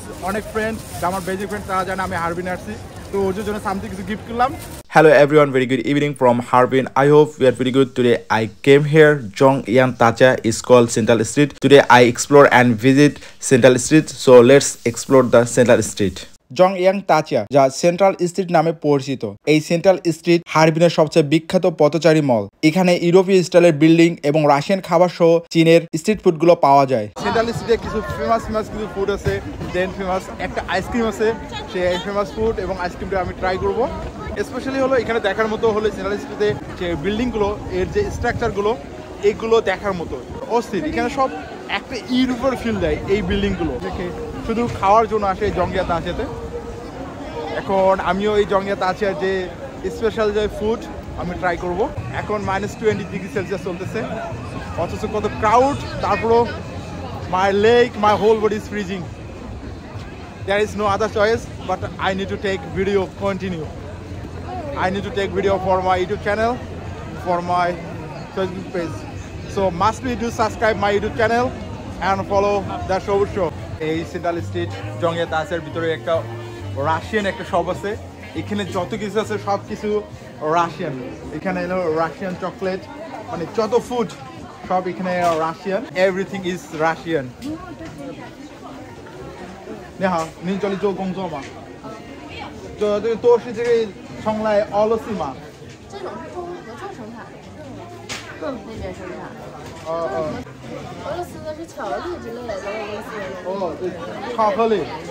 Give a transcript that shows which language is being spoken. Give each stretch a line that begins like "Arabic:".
Bangla: অনেক ফ্রেন্ড, আমার বেজিক ফ্রেন্ড তারা জানে আমি হারবিনে আসছি, তো ওদের জন্য সামথিং কিছু গিফট করলাম।
English: Hello everyone, very good evening from Harbin. I hope we are very good. Today I came here, Jongyang Tacha is called Central Street. Today I explore and visit Central Street. So let's explore the Central Street.
Bangla: জংয়াং Tasa, যা central street নামে পরিচিত। এই central street হারবিনের সবচেয়ে বিখ্যাত পথচারী মল। এখানে ইউরোপীয় স্টাইলের বিল্ডিং এবং রাশিয়ান খাবার সহ চীনের স্ট্রিট ফুডগুলো পাওয়া যায়। সেন্ট্রাল স্ট্রিটে কিছু ফেমাস কিছু ফুড আছে, দেন ফেমাস একটা আইসক্রিম আছে, সেই ফেমাস ফুড এবং আইসক্রিমটা আমি ট্রাই করব। স্পেশালি হলো এখানে দেখার মতো হলো সেন্ট্রাল স্ট্রিটে যে বিল্ডিংগুলো, এর যে স্ট্রাকচারগুলো, এইগুলো দেখার মতো অস্থির। এখানে সব একটা ইউরোপের ফিল দেয় এই বিল্ডিংগুলো দেখে, শুধু খাওয়ার জন্য আসে এই জংয়া তাচাতে। এখন আমিও এই জংয়া তাচার যে স্পেশাল যে ফুড আমি ট্রাই করব। এখন -20 ডিগ্রি সেলসিয়াস চলতেছে, অথচ কত ক্রাউড, তারপরও
English: My leg, my whole body is freezing. There is no other choice, but I need to take video continue. I need to take video for my YouTube channel, for my Facebook page. So must be do subscribe my YouTube channel and follow the show.
Bangla: এই central street জংয়া তাচার ভিতরে একটা Russian একটা shop আছে। এখানে যত কিছু আছে সব কিছু রাশিয়ান। এখানে এলো রাশিয়ান চকলেট, মানে যত ফুড সব এখানে রাশিয়ান,
English: Everything is Russian.
Chinese: 你好，您这里做工作吗？这个都是这个从来俄罗斯吗？这种是合作生产，那边生产。俄罗斯的是巧克力之类的，俄罗斯的。哦，对，巧克力。